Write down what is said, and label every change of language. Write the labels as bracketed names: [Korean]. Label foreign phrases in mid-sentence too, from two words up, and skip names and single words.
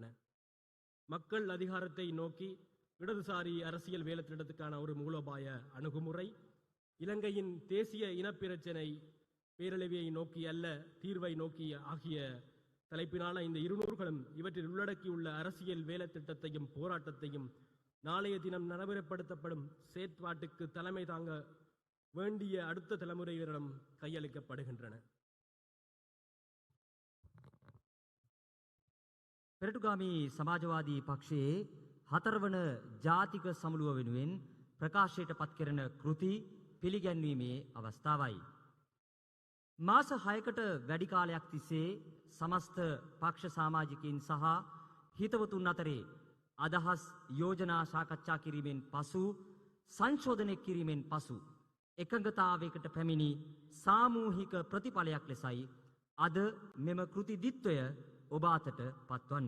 [Tamil] மக்கள் அதிகாரத்தை நோக்கி இடதுசாரி அரசியல் வேலைத்திட்டத்துக்கான ஒரு மூலோபாய அணுகுமுறை, இலங்கையின் தேசிய இனப்பிரச்சினை பேரழிவை நோக்கி அல்ல தீர்வை நோக்கி ஆகிய தலைப்பினான இந்த இரு நூல்களும் இவற்றில் உள்ளடக்கியுள்ள அரசியல் வேலைத்திட்டத்தையும் போராட்டத்தையும் நாளைய தினம் நடைமுறைப்படுத்தப்படும் செயற்பாட்டுக்கு தலைமை தாங்க வேண்டிய அடுத்த தலைமுறையினரிடம் கையளிக்கப்படுகின்றன. [Sinhala] පෙරටුගාමී සමාජවාදී පක්ෂයේ 4 වන ජාතික සමුළුව වෙනුවෙන් ප්‍රකාශයට පත් කරන කෘති පිළිගැන්වීමේ අවස්ථාවයි. මාස 6කට වැඩි කාලයක් තිස්සේ සමස්ත පක්ෂ සමාජිකයින් සහ හිතවතුන් අතරේ අදහස් යෝජනා සාකච්ඡා කිරීමෙන් පසු සංශෝධනය කිරීමෙන් පසු එකඟතාවයකට පැමිණි සාමූහික ප්‍රතිඵලයක් ලෙසයි අද මෙම කෘති දිත්වය ඔබ අතට පත්වන්නේ.